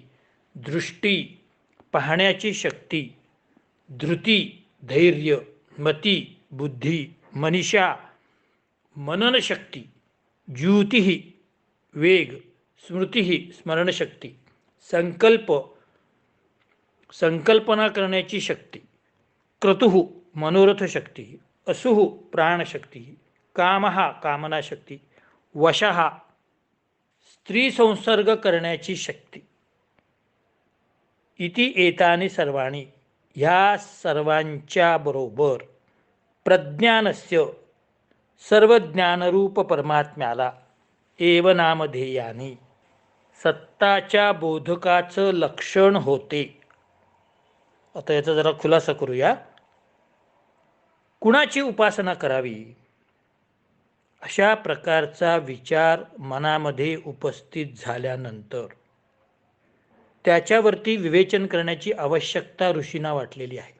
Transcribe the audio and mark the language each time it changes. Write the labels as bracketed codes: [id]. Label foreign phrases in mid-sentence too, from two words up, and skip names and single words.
[mr] दृष्टी पाहण्याची शक्ती, धृती धैर्य मती, बुद्धी, मनीषा, मननशक्ती, ज्युती, वेग, स्मृती, स्मरणशक्ती, संकल्प, संकल्पना करण्याची शक्ती, क्रतुः, मनोरथ शक्ती, असुः, प्राणशक्ती, कामः, कामनाशक्ती, वशः, स्त्री संसर्ग करण्याची शक्ती, [sa] इति एतानि सर्वाणि, [mr] ह्या सर्वांच्या बरोबर प्रज्ञानस्य, सर्व ज्ञानरूप परमात्म्याला [sa] एव नामधेयानी, [mr] सत्ताच्या बोधकाचं लक्षण होते. आता याचा जरा खुलासा करूया. कुणाची उपासना करावी अशा प्रकारचा विचार मनामध्ये उपस्थित झाल्यानंतर त्याच्यावरती विवेचन करण्याची आवश्यकता ऋषींना वाटलेली आहे.